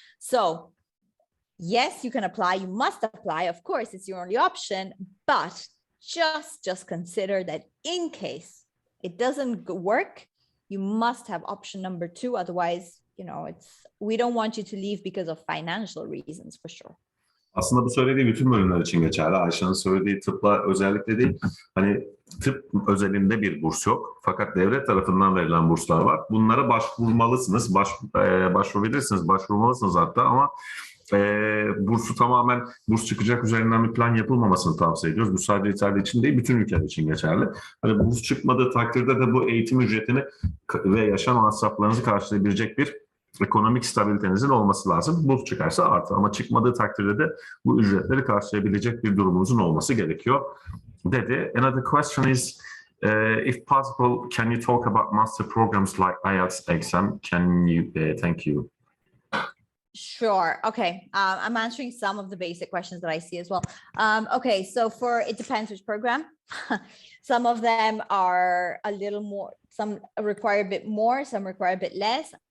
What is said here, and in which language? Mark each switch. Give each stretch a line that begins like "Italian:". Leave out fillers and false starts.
English: So yes, you can apply, you must apply, of course, it's your only option, but just consider that in case it doesn't work, you must have option number 2, otherwise we don't want you to leave because of financial reasons for sure.
Turkish: Aslında bu söylediği bütün bölümler için geçerli. Ayşe'nin söylediği tıpla özellikle değil. Hani tıp özelinde bir burs yok. Fakat devlet tarafından verilen burslar var. Bunlara başvurmalısınız. Başvurabilirsiniz, başvurmalısınız hatta ama bursu tamamen burs çıkacak üzerinden bir plan yapılmamasını tavsiye ediyoruz. Bu sadece İtalya için değil, bütün ülkeler için geçerli. Hani burs çıkmadığı takdirde de bu eğitim ücretini ve yaşam masraflarınızı karşılayabilecek bir ekonomik stabilitenizin olması lazım. Burs çıkarsa artı ama çıkmadığı takdirde de bu ücretleri karşılayabilecek bir durumunuzun olması gerekiyor dedi.
English: Another question is, if possible, can you talk about master programs like IELTS exam? Can you? Thank you. Sure. Okay. I'm answering some of the basic questions that I see as well. Okay. So it depends which program. Some of them are a little more, some require a bit more, some require a bit less.